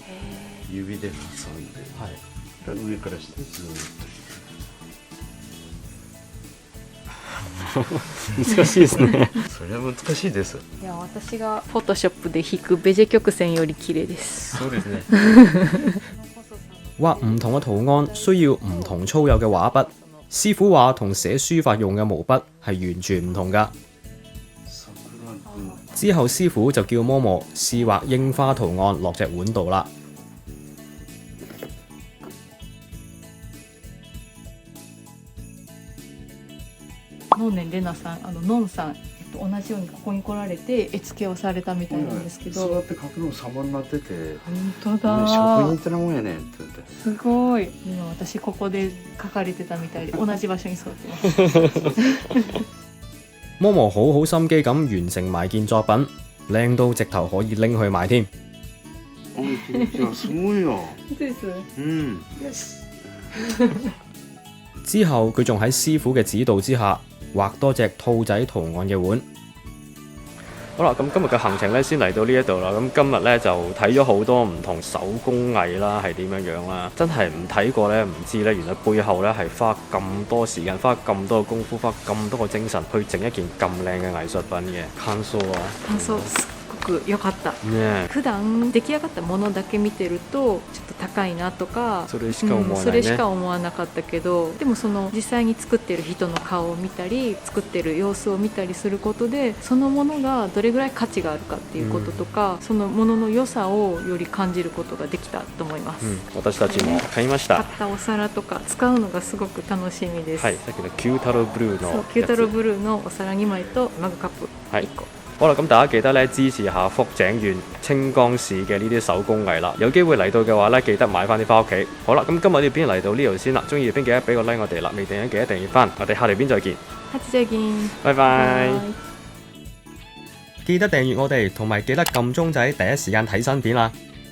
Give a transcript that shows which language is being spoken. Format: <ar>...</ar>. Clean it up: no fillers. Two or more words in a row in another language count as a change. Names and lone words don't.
<ja>指で挟んで、はい、上から下ずーっと難しいですね。それは難しいです。いや、私がフォトショップで引くベジェ曲線より綺麗です。そうですね。</ja> <yue>畫唔同嘅圖案需要唔同粗幼嘅畫筆，師傅話同寫書法用嘅毛筆係完全唔同㗎。之後師傅就叫摩摩試畫櫻花圖案落隻碗度啦。</yue> <ja>能年玲奈さん、のんさん、同じようにここに来られて絵付けをされたみたいなんですけど、そうやって書くの様になってて、本当だ、職人ってなもんやねんって言って。すごい。今私ここで書かれてたみたいで同じ場所に座ってます。</ja> <yue>摩摩好心機咁完成埋件作品，靚到直頭可以拎去賣添。</yue> <ja>すごいよ。です。嗯。</ja> <yue>之後佢仲喺師傅嘅指導之下畫多隻兔仔圖案嘅碗。好啦，咁今日嘅行程咧先嚟到呢一度啦。咁今日咧就睇咗好多唔同手工藝啦，係點樣樣啦。真係唔睇過咧，唔知咧，原來背後咧係花咁多時間、花咁多嘅功夫、花咁多個精神去整一件咁靚嘅藝術品嘅。</yue> <ja>感想は？感想すごく良かった。ね普段出来上がったものだけ見てるとちょっと高いなとか、それしか思わないね。それしか思わなかったけど、でもその実際に作ってる人の顔を見たり、作ってる様子を見たりすることで、そのものがどれぐらい価値があるかっていうこととか、そのものの良さをより感じることができたと思います。私たちも買いました。買ったお皿とか使うのがすごく楽しみです。はい、さっきの九太郎ブルーのそう、九太郎ブルーのお皿2枚とマグカップ1 個。</ja> <yue>好啦，咁大家記得咧支持下福井縣清江市嘅呢啲手工藝啦。有機會嚟到嘅話咧，記得買翻啲翻屋企。好啦，咁今日呢條片嚟到呢度先啦。中意嘅邊記得俾個 like 我哋啦，未訂嘅記得訂閱翻。我哋下條片再見，下次再見，拜拜。記得訂閱我哋，同埋記得撳鐘仔，第一時間睇新片啦。</yue>